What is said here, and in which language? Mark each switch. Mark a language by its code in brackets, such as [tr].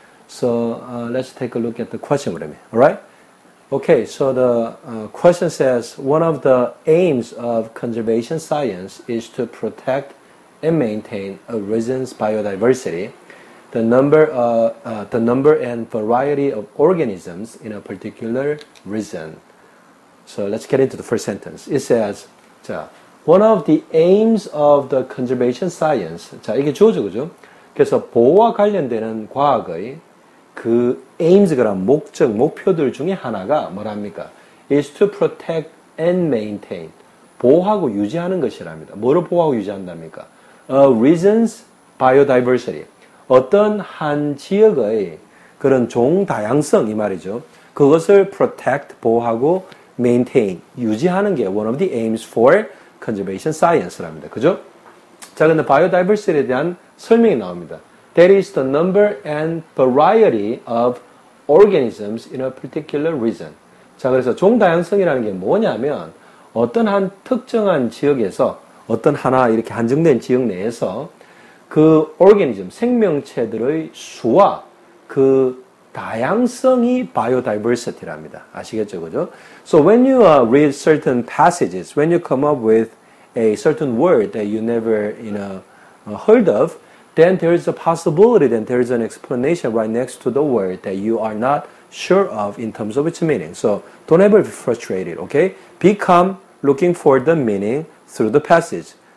[en] So let's take a look at the question with me, alright? Okay, so the question says, one of the aims of conservation science is to protect and maintain a region's biodiversity. The number and variety of organisms in a particular region. So let's get into the first sentence. It says, 자, one of the aims of the conservation science. [ko] 자, 이게 주어죠, 그죠? 그래서 보호와 관련되는 과학의 그 aims가 목적, 목표들 중에 하나가 뭐랍니까? [en] is to protect and maintain. [ko] 보호하고 유지하는 것이랍니다. 뭐를 보호하고 유지한답니까? [en] A region's biodiversity. [ko] 어떤 한 지역의 그런 종 다양성 이 말이죠. [en] 그것을 protect, 보호하고 maintain, 유지하는 게 one of the aims for conservation science랍니다. [ko] 그죠? 자, 근데 biodiversity에 대한 설명이 나옵니다. [en] That is the number and variety of organisms in a particular region. [ko] 자, 그래서 종 다양성이라는 게 뭐냐면 어떤 한 특정한 지역에서 어떤 하나 이렇게 한정된 지역 내에서 그 organism, 생명체들의 수와 그 다양성이 biodiversity랍니다. 아시겠죠, 그죠? [en] So when you read certain passages, when you come up with a certain word that you never, heard of, then there is a possibility that there is an explanation right next to the word that you are not sure of in terms of its meaning. So don't ever be frustrated, okay? Be calm, looking for the meaning through the passage.